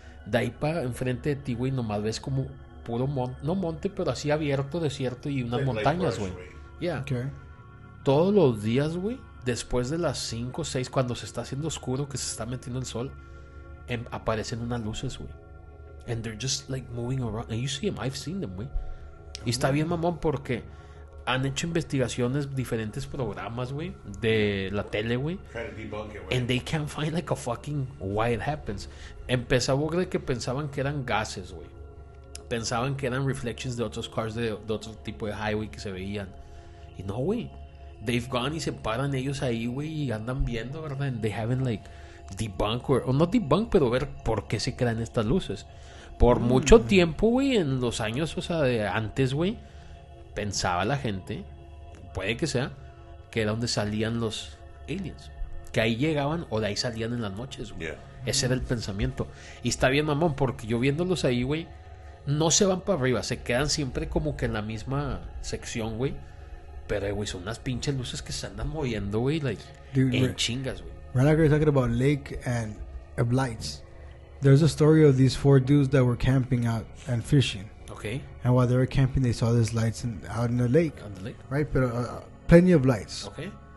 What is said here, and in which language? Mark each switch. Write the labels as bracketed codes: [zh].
[es] De ahí para enfrente de ti, güey, nomás ves como puro monte, no monte, pero así abierto, desierto y unas montañas, güey. [en] Yeah. Okay. [es] Todos los días, güey, después de las 5 o 6, cuando se está haciendo oscuro, que se está metiendo el sol, aparecen unas luces, güey. [en] And they're just like moving around. And you see them, I've seen them, güey. [es] Y está bien, mamón, porque han hecho investigaciones, diferentes programas, güey, de la tele, güey. [en] And they can't find like a fucking why it happens. [es] Empezaba de que pensaban que eran gases, güey. Pensaban que eran reflections de otros cars de otro tipo de highway que se veían. Y no, güey. [en] They've gone [es] y se paran ellos ahí, güey, y andan viendo, ¿verdad? [en] And they haven't like debunk [es] o no debunk, pero ver por qué se crean estas luces. Por mucho tiempo, güey, en los años, o sea, de antes, güey, pensaba la gente, puede que sea, que era donde salían los aliens. Que ahí llegaban o de ahí salían en las noches, güey. Yeah. Ese era el pensamiento. Y está bien, mamón, porque yo viéndolos ahí, güey, no se van para arriba, se quedan siempre como que en la misma sección, güey. Pero, güey, son unas pinches luces que se andan moviendo, güey, like, en chingas, güey. [en] Right now, we're talking about lake and lights. There's a story of these 4 dudes that were camping out and fishing. Okay. And while they were camping, they saw these lights out in the lake. On the lake. Right, but plenty of lights. Okay.